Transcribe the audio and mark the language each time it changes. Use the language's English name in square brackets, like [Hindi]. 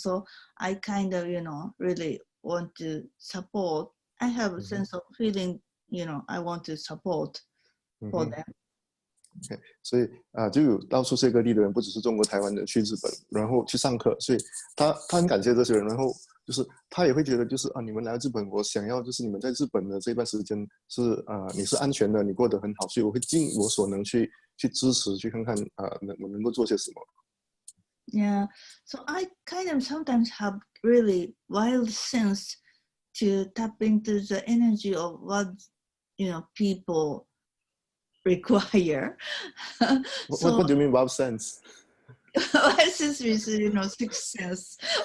[English] So I kind of, really want to support. I have a sense of feeling, I want to support for them. [Chinese] Okay, 所以就有到处世界各地的人，不只是中国台湾的去日本，然后去上课，所以他很感谢这些人，然后就是他也会觉得就是你们来日本，我想要就是你们在日本的这段时间是你是安全的，你过得很好，所以我会尽我所能去支持，去看看我能够做些什么。 [English] Yeah, so I kind of sometimes have really wild sense to tap into the energy of what people require. What do you mean wild sense? Wild sense is sixth sense.